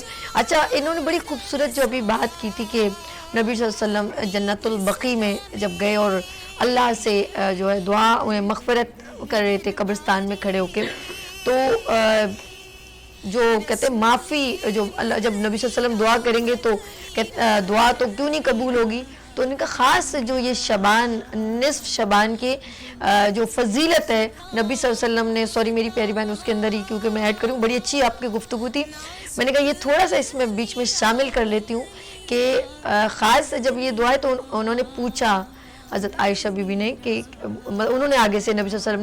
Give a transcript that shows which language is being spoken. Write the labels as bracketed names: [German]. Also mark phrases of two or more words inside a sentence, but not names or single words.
[Urdu] اچھا، انہوں نے بڑی خوبصورت جو ابھی بات کی تھی کہ نبی [Arabic] صلی اللہ علیہ وسلم [Urdu] جنت البقیع میں جب گئے اور اللہ سے جو ہے دعا مغفرت کر رہے تھے قبرستان میں کھڑے ہو کے، تو جو کہتے ہیں معافی، جو اللہ جب نبی [Arabic] صلی اللہ علیہ وسلم [Urdu] دعا کریں گے تو دعا تو کیوں نہیں قبول ہوگی، تو ان کا خاص جو یہ شبان، نصف شبان کی جو فضیلت ہے نبی [Arabic] صلی اللہ علیہ وسلم [Urdu] نے، سوری میری پیاری بہن اس کے اندر ہی کیونکہ میں ایڈ کروں، بڑی اچھی آپ کی گفتگو تھی، میں نے کہا یہ تھوڑا سا اس میں بیچ میں شامل کر لیتی ہوں کہ خاص جب یہ دعا ہے تو انہوں نے پوچھا حضرت عائشہ بی بی نے کہ انہوں نے آگے سے نبی [Arabic] صلی اللہ علیہ وسلم